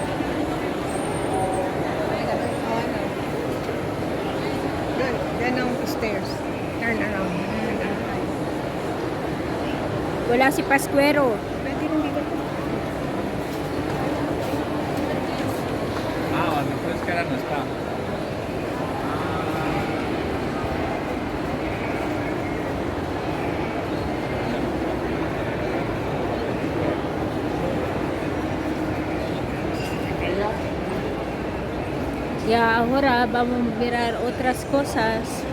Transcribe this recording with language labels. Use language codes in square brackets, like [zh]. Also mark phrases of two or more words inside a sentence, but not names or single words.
[tl] Yan ang gusto stairs. [en] Turn around. [tl] Wala si Pascuero. Pwede rin dito. [es] Donde fue Escala no está. Y ahora vamos a mirar otras cosas.